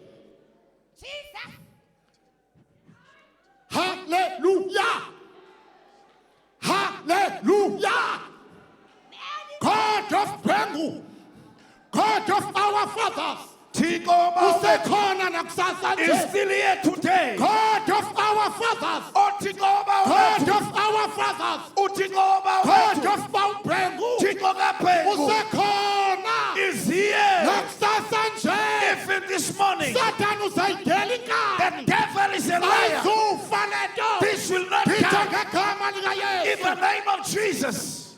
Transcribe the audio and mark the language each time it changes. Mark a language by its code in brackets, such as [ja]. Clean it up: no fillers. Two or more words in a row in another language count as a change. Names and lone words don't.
[en] hallelujah hallelujah God of Brengu, God of our fathers [nd] Thixo Baba usekhona nakusasa [en] is [nd] nje [en] still here today. God of our fathers [nd] Thixo Baba [en] God of our fathers [nd] Thixo [en] God [nd] Baba [en] of our Brengu [nd] Thixo kaBhengu usekhona [en] is here. [nd] nakusasa nje [en] If in this morning [nd] Satan uzayidela [en] the [nd] inkani [en] devil is a liar, [nd] ayizufa le nto [en] this will not Peter come [nd] ngegama [en] in [nd] likayesu [en] the name of Jesus.